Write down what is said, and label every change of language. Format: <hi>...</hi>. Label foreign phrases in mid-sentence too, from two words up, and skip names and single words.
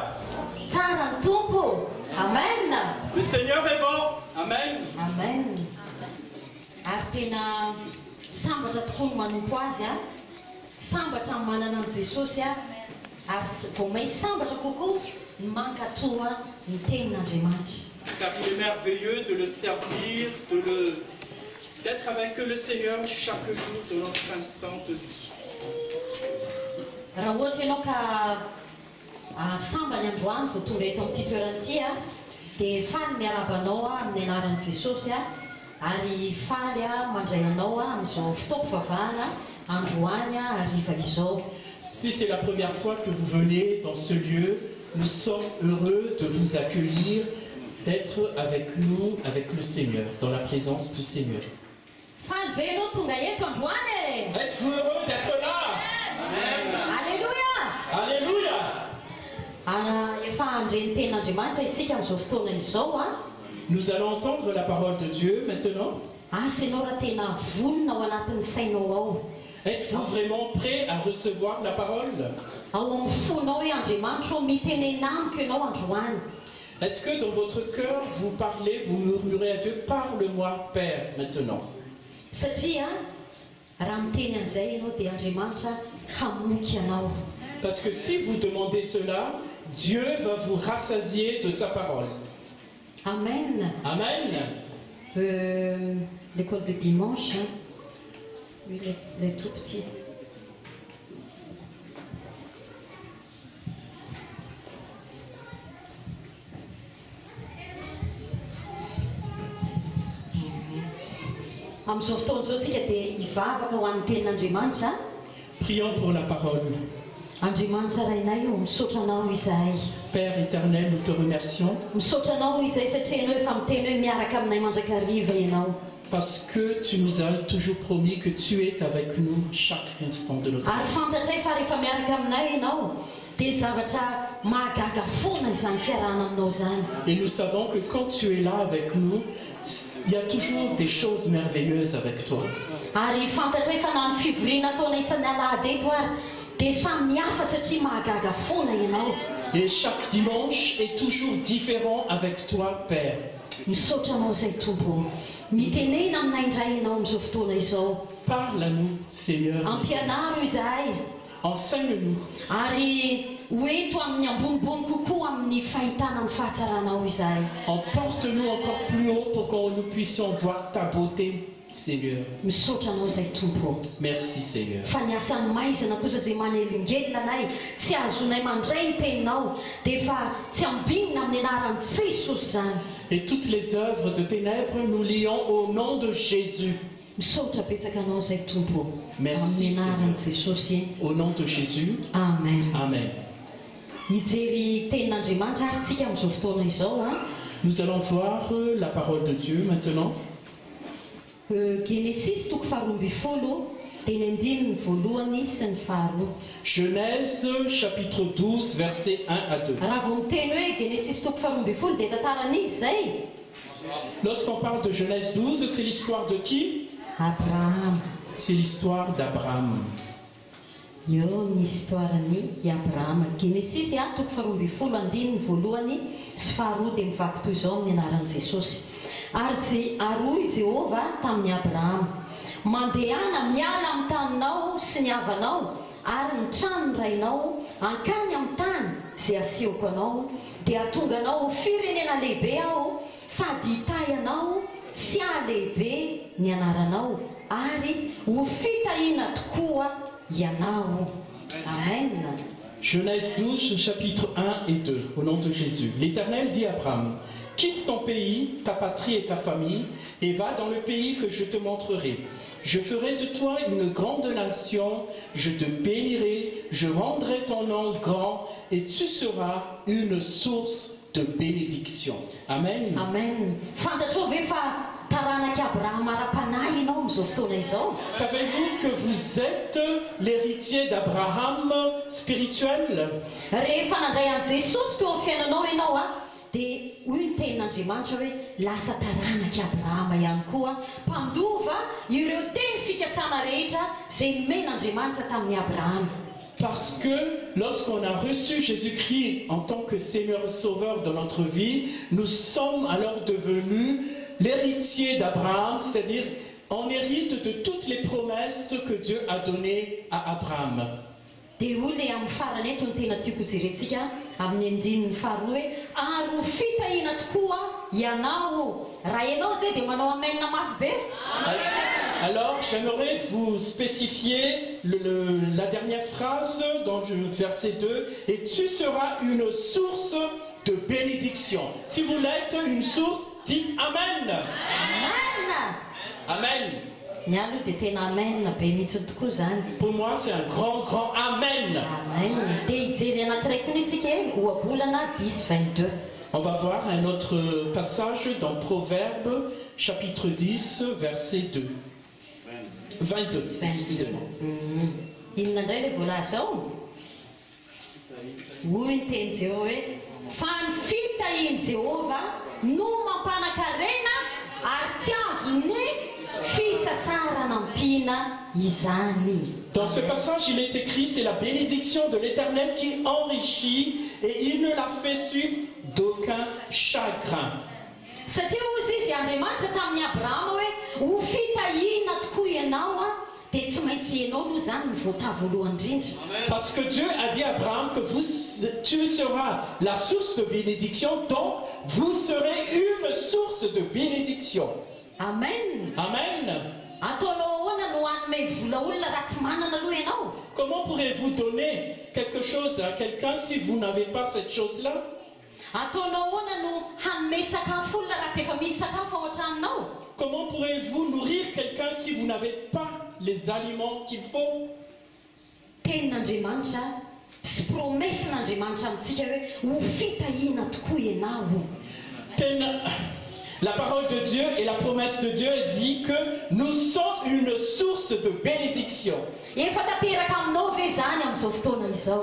<mg>Tsara ny tompo. Amen.</mg> <fr>Le Seigneur est bon. Amen. Amen.</fr> <mg>Ary tena sambatra tokoa ny manompo azy a. Sambatra ny manana an' Jesosy a. Ary vao may sambatra kokoa ny mankatoa ny tenin'Andriamanitra.</mg> <fr>Car il est merveilleux de le servir, d'être avec le Seigneur chaque jour de notre instant de vie.</fr> <mg>Raha ohatra ianao ka sambany androany vao tonga eto amin'ity toerana ity a, dia faly miarabanao amin'ny anaran'i Jesosy a, ary faly mandray anao amin'izao fotoam-pivavahana androany hariva izao.</mg> <fr>Si c'est la première fois que vous venez dans ce lieu, nous sommes heureux de vous accueillir, d'être avec nous, avec le Seigneur, dans la présence du Seigneur.</fr> <mg>Faly ve ianao tonga eto androany?</mg> <fr>Êtes-vous heureux d'être là? Alléluia. Alléluia.</fr> <mg>Efa andreny tenin'Andriamanitra isika amin'izao fotoana izao a.</mg> <fr>Nous allons entendre la parole de Dieu maintenant.</fr> <mg>Asa ianao raha tena vonona ao anatin'ny sainao ao.</mg> <fr>Êtes-vous vraiment prêt à recevoir la parole?</fr> <mg>Ao amin'ny fonao hoe Andriamanitra mitenena amiko ianao androany.</mg> <fr>Est-ce que dans votre cœur vous parlez, vous murmurez à Dieu, parle-moi Père maintenant?</fr> <mg>Satria raha miteny an'izay ianao dia Andriamanitra hamoky anao.</mg> <fr>Parce que si vous demandez cela, Dieu va vous rassasier de sa parole. Amen. Amen. L'école de dimanche, hein? Oui, les tout petits.</fr> <mg>Amin'izao fotoana izao isika dia hivavaka ho an'ny tenin'Andriamanitra.</mg> <fr>Prions pour la parole.</fr> <mg>Andriamanitra rainay misaotra anao izahay.</mg> <fr>Père éternel, nous te remercions.</fr> <mg>Misaotra anao izahay satria ianao efa miteny hoe miaraka aminay mandrakariva ianao.</mg> <fr>Parce que tu nous as toujours promis que tu es avec nous chaque instant de notre vie.</fr> <mg>Ary fantatra fa rehefa miaraka aminay ianao dia zavatra mahagaga foana izany fiarahana aminao izany.</mg> <fr>Et nous savons que quand tu es là avec nous, il y a toujours des choses merveilleuses avec toi.</fr> <mg>Ary fantatra fa na ny fivoriana ataona isan'ny alahady eto ary dia samy mihafa satria mahagaga foana ianao.</mg> <fr>Et chaque dimanche est toujours différent avec toi, Père.</fr> <mg>Misaotra anao izay tompo. Mitenena aminay indray ianao amin'izao fotoana izao.</mg> <fr>Parle à nous, Seigneur.</fr> <mg>Ampianaro izahay.</mg> <fr>Enseigne-nous.</fr> <mg>Ary hoento amin'ny ambonimbony kokoa amin'ny fahitana ny fahatsaranao izahay.</mg> <fr>Emporte-nous encore plus haut pour que nous puissions voir ta beauté, Seigneur.</fr> <mg>Misaotra anao izay tompo.</mg> <fr>Merci, Seigneur.</fr> <mg>Fa ny asa maizana kosa izay manelingelina anay tsy azonay mandray ny teninao dia efa tsy ambinina amin'ny anaran'i Jesosy zany.</mg> <fr>Et toutes les œuvres de ténèbres, nous lions au nom de Jésus.</fr> <mg>Misaotra betsaka anao izay tompo. Merci, amin'ny anaran'i Jesosy.</mg> <fr>Au nom de Jésus. Amen. Amen.</fr> <mg>Hijery tenin'Andriamanitra ary tsika amin'izao fotoana izao a.</mg> <fr>Nous allons voir la parole de Dieu maintenant.</fr> <mg>Genesis toko faharoa ambin'ny folo dia ny andininy voalohany sy ny faharoa.</mg> <fr>Genèse chapitre 12 versets 1 à 2.</fr> <mg>Raha vao miteny hoe Genesis toko faharoa ambin'ny folo dia tantaran'izy zay.</mg> <fr>Lorsqu'on parle de Genèse 12, c'est l'histoire de qui? Abraham. C'est l'histoire d'Abraham.</fr> <mg>Eo ny histoiran'i Abraham. Genesis toko faharoa ambin'ny folo andininy voalohany sy faharoa dia mivaky toy izao amin'ny anaran'i Jesosy. Ary hoy Jehovah tamin'ny Abraham, mandehana miala amin'ny taninao sy ny havanao ary ny trano ny rainao ankany amin'ny tany izay asehoko anao dia atonga anao ho firenena lehibe aho sady hitay anao sy ahalehibe ny anaranao ary ho fitahiana tokoa ianao. Amen.</mg> <fr>Genèse 12, chapitre 1 et 2, au nom de Jésus. L'Éternel dit à Abraham, quitte ton pays, ta patrie et ta famille, et va dans le pays que je te montrerai. Je ferai de toi une grande nation, je te bénirai, je rendrai ton nom grand, et tu seras une source de bénédiction. Amen. Amen.</fr> <mg>Fantatrao ve fa taranaki Abraham ara-panahy ianao amin'izao fotoana izao.</mg> <fr>Savez-vous que vous êtes l'héritier d'Abraham spirituel?</fr> <mg>Rehefa nandray an' Jesosy teo amin'ny fiainanao ianao a, dia hoy ny tenin'Andriamanitra hoe lasa taranaky Abrahama ihany koa, mpandova ireo teny fikasana rehetra izay nomen'Andriamanitra tamin'ny Abrahama.</mg> <fr>Parce que lorsqu'on a reçu Jésus-Christ en tant que Seigneur et Sauveur dans notre vie, nous sommes alors devenus l'héritier d'Abraham, c'est-à-dire on hérite de toutes les promesses que Dieu a données à Abraham.</fr> <mg>Dia olona amin'ny farany eto ny tena tiako jerentsika amin'ny andininy faharoa hoe ary ho fitahina tokoa ianao. Raha ianao zay dia manao amen mafy be.</mg> <fr>Alors j'aimerais vous spécifier la dernière phrase dans le verset 2, et tu seras une source de bénédiction. Si vous l'êtes une source, dites Amen. Amen. Amen.</fr> <mg>Ny aloha dia tena amen be mihitsy tokoa zany.</mg> <fr>Pour moi c'est un grand Amen. Amen.</fr> <mg>Dia hijery anankiray koa nitsika ohabolana 10:22.</mg> <fr>On va voir un autre passage dans Proverbes chapitre 10 verset 2. 22. Excusez-moi.</fr> <mg>Inona indray ilay voalaza ao? Hoy ny teny Jehova hoe fa ny fitahian'i Jehova no mampanan-karena ary tsy azony fisasarana am-pina izany.</mg> <fr>Dans ce passage, il est écrit, c'est la bénédiction de l'Éternel qui enrichit et il ne la fait suivre d'aucun chagrin.</fr> <mg>Satria hozy izy Andriamanitra tamin'ny Abrahama hoe ho fitahiana tokoa ianao a, dia tsy maintsy ianao aloha zany ny voatavo voalohany indrindra.</mg> <fr>Parce que Dieu a dit à Abraham que tu seras la source de bénédiction, donc vous serez une source de bénédiction. Amen. Amen.</fr> <mg>Ataonao ahoana no hanome vola olona raha tsy manana aloha ianao?</mg> <fr>Comment pourrez-vous donner quelque chose à quelqu'un si vous n'avez pas cette chose-là?</fr> <mg>Ataonao ahoana no hanome sakafo olona raha tsy efa misy sakafo ao an-tranonao?</mg> <fr>Comment pourrez-vous nourrir quelqu'un si vous n'avez pas les aliments qu'il faut?</fr> <mg>Tenin'Andriamanitra sy promesin'Andriamanitra amintsika hoe ho fitahiana tokoa ianao.</mg> <fr>La parole de Dieu et la promesse de Dieu dit que nous sommes une source de bénédiction.</fr> <mg>Efa tanteraka aminao ve zany amin'izao fotoana izao?</mg>